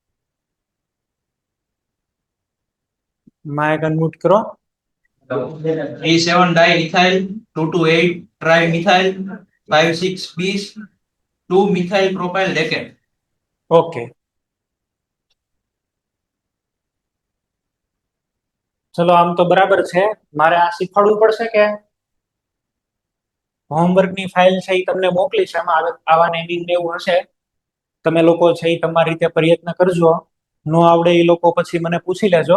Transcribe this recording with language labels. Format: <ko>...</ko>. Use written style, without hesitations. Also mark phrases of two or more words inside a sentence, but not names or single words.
<en>mic unmute</en> <gu>કરો.</gu> <en>37 diethyl 228 trimethyl 56 bis 2 methyl propyl decade.</en> <gu>ઓકે, ચલો આમ તો બરાબર છે. મારે આ શીખવાડવું પડશે કે હોમવર્કની ફાઇલ છે એ તમને મોકલીશ, એમાં આવા નેમિંગ ને એવું હશે. તમે લોકો છે એ તમારી રીતે પ્રયત્ન કરજો. નો આવડે એ લોકો પછી મને પૂછી લેજો.</gu>